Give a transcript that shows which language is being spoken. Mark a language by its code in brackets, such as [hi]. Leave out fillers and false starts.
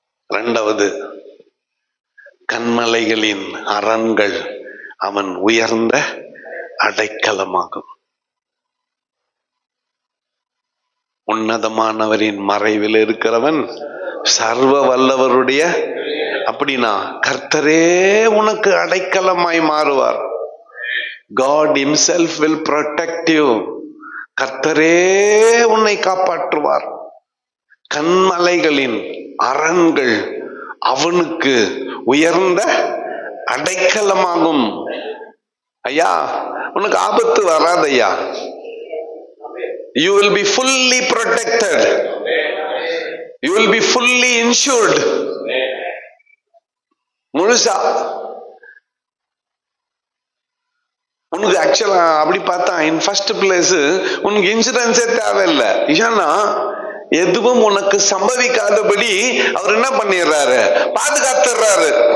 [ta] 2வது, கன்மலைகளின் அரண்கள் அவன் உயர்ந்த அடைக்கலமாகும். உன்னதமானவரின் மறைவில் இருக்கிறவன் சர்வ வல்லவருடைய, அப்படின்னா கர்த்தரே உனக்கு அடைக்கலமாய் மாறுவார். [en] God himself will protect you. [ta] கர்த்தரே உன்னை காப்பாற்றுவார். கன்மலைகளின் அரண்கள் அவனுக்கு உயர்ந்த அடைக்கலமாகும். ஐயா, உனக்கு ஆபத்து வராது ஐயா. [en] You will be fully protected. You will be fully insured. [ta] முழுசா உனக்கு ஆக்சுவலா அப்படி பார்த்தா [en] in first place [ta] உனக்கு இன்சூரன்ஸே தேவையில்லை. ஏன்னா எதுவும் உனக்கு சம்பவிக்காதபடி அவர் என்ன பண்ணிடுறாரு? பாதுகாத்துறாரு.